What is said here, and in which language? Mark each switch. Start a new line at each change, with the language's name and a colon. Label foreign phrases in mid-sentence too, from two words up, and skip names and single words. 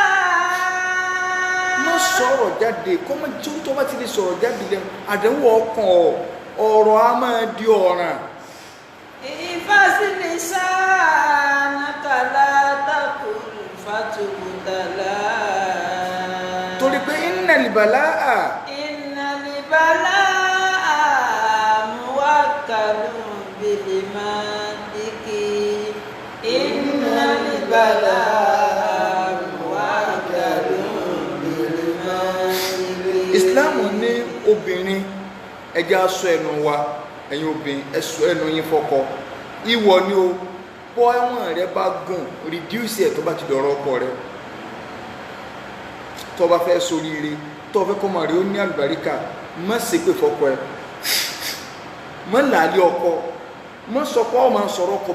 Yoruba: sọ̀rọ̀ jáde kọ́mọ tí ó tó bá ti lè sọ̀rọ̀ jáde lẹ́nu àdánwò ọkàn ọ̀rọ̀ a máa di ọ̀ràn.
Arabic: احفظ لسانك لا تقل فتندم.
Yoruba: torí pé
Arabic: إن البلاء موكل بالمنطق. إن البلاء موكل بالمنطق.
Yoruba: ìsìláàmù ní obìnrin ẹjẹ́ aṣọ ẹnu wa ẹ̀yin obìnrin ẹ̀ṣọ́ ẹnu yín fọ́kọ ìwọ ni o bọ́ ẹ̀wọ̀n rẹ bá gùn reduce ẹ̀ tó bá ti dọ̀rọ̀ ọkọ rẹ tó bá fẹ́ ṣoríire tó fẹ́ kọ́ màrí ó ní àlùbáríkà má ṣépè fọ́kọ ẹ má làálẹ̀ ọkọ má sọpọ́ ọmọ sọ̀rọ̀ ọkọ